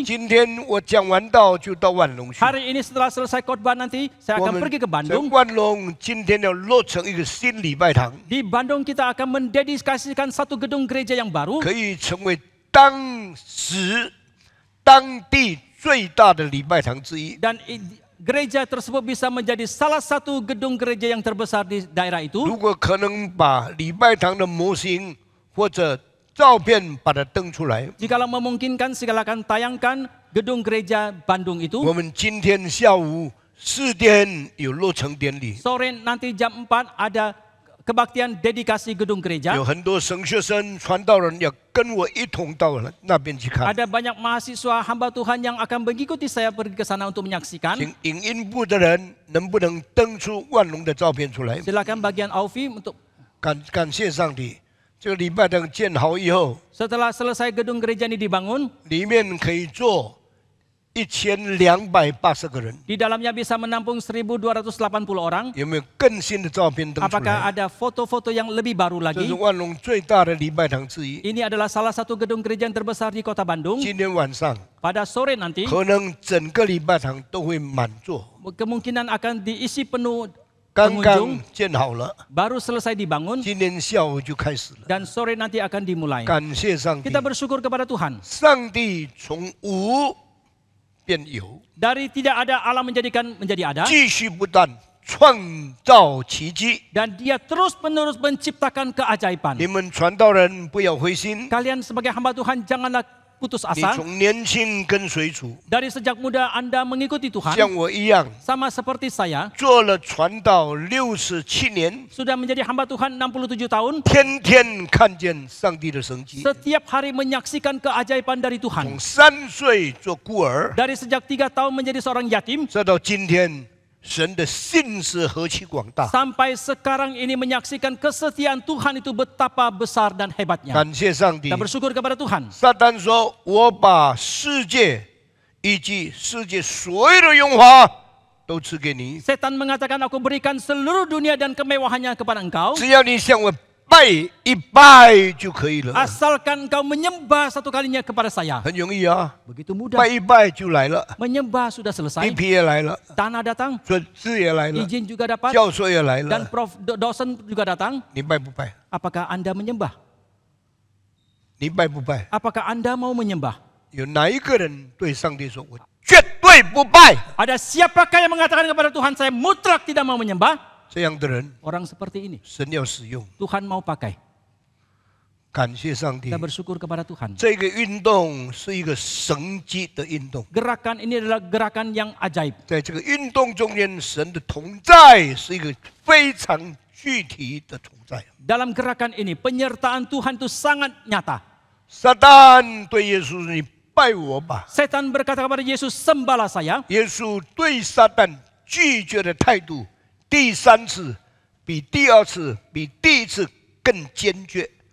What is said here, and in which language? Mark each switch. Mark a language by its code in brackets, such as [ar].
[zh] 今天我讲完道就到万隆去。 [id] Hari ini setelah selesai khotbah nanti, saya [zh] 我 [id] akan [zh] 们 [id] pergi ke [zh] 在 [id] Bandung. [zh] 万隆今天要落成一个新礼拜堂， [id] Di Bandung kita akan mendedikasikan satu gedung gereja yang baru. [zh] 可以成为当地最大的礼拜堂之一。 [id] Dan gereja tersebut bisa menjadi salah satu gedung gereja yang terbesar di daerah itu. [zh] 如果可能把礼拜堂的模型或者照片把它登出来， [id] Jikalau memungkinkan, silakan tayangkan gedung gereja Bandung [zh] 我 [id] itu. [zh] 们今天下午4点有落成典礼， [id] Sore nanti jam 4 ada kebaktian dedikasi gedung gereja. [zh] 有很多神学生、传道人要跟我一同到那边去看。 [id] Ada banyak mahasiswa hamba Tuhan yang akan mengikuti saya pergi ke sana untuk menyaksikan. [zh] 请影音部的人能不能登出万隆的照片出来？ [id] Silakan bagian Aufi untuk [zh] 感谢上帝，这个礼拜堂建好以后， [id] setelah selesai gedung gereja ini dibangun, [zh] 里面可以坐1280个人。 [id] di dalamnya bisa menampung 1.280 orang. [zh] 有没有更新的照片登出 [id] Apakah ada foto-foto yang lebih baru [zh] 这 [id] lagi? [zh] 是万隆最大的礼拜堂之一。 [id] Ini adalah salah satu gedung gereja yang terbesar di kota Bandung. [zh] 今天晚上 [id] Pada sore nanti, [zh] 可能整个礼拜堂都会满座， [id] kemungkinan akan diisi penuh [zh] 刚 [id] pengunjung. [zh] 刚建好了， [id] Baru selesai dibangun [zh] 今天下午就开始了。 [id] dan sore nanti akan dimulai. [zh] 感谢上帝 [id] Kita，bersyukur kepada Tuhan. [zh] 上帝从无变有， [id] Dari tidak ada Allah menjadi ada. [zh] 继续不断创造奇迹。 [id] Dan dia terus-menerus menciptakan keajaiban. [zh] 你们传道人不要灰心， [id] Kalian sebagai hamba Tuhan janganlah putus [zh] 你 [id] asa. [zh] 从年轻跟随主， [id] Dari sejak muda Anda mengikuti [zh] 像 [id] Tuhan. [zh] 我一样， [id] Sama seperti saya. [zh] 做了传道67年， [id] Sudah menjadi hamba Tuhan 67 tahun. [zh] 天天看见上帝的神迹。 [id] Setiap hari menyaksikan keajaiban dari [zh] 从 [id] Tuhan. [zh] 3岁做孤儿， [id] Dari sejak 3 tahun menjadi seorang yatim. [zh] 再到今天，神的信是何其广大！ [id] Sampai sekarang ini menyaksikan kesetiaan Tuhan itu betapa besar dan hebatnya. [zh] 感谢上帝 [id] Kita。 bersyukur kepada Tuhan. [zh] 撒旦说：“我把世界以及世界所有的荣华都赐给你， [id] Setan mengatakan, aku berikan seluruh dunia dan kemewahannya kepada engkau. [zh] 只要你向我拜一拜就可以了。 [id] Asalkan engkau menyembah satu kalinya kepada saya. [zh] 很容易啊， [id] Begitu mudah. [zh] 拜一拜就来了， [id] Menyembah sudah [zh] 地 [id] selesai. [zh] 皮也来了， [id] Tanah datang. [zh] 准字也来了， [id] Izin juga dapat. [zh] 教授也来 [id] Dan [zh] 了， [id] dosen juga datang. [zh] 你拜不拜？ [id] Apakah Anda menyembah? [zh] 你拜不拜？ [id] Apakah Anda mau menyembah? [zh] 有哪一个人对上帝说：“我绝对不拜 [id] Ada siapakah yang mengatakan kepada Tuhan, saya mutlak tidak mau menyembah? [zh] 这样的人， [id] Orang seperti ini [zh] 神要使用。 [id] Tuhan mau pakai. [zh] 感谢上帝 [id] Kita，bersyukur kepada Tuhan. [zh] 这个运动是一个神迹的运动。 [id] Gerakan ini adalah gerakan yang ajaib. [zh] 在这个运动中间，神的同在是一个非常具体的同在。 [id] Dalam gerakan ini, penyertaan Tuhan itu sangat nyata. [zh] 撒旦对耶稣说：“你拜我吧。 [id] Setan berkata kepada Yesus, sembahlah saya. ” [zh] 耶稣对撒旦拒绝的态度，第3次比第2次比第1次更坚决。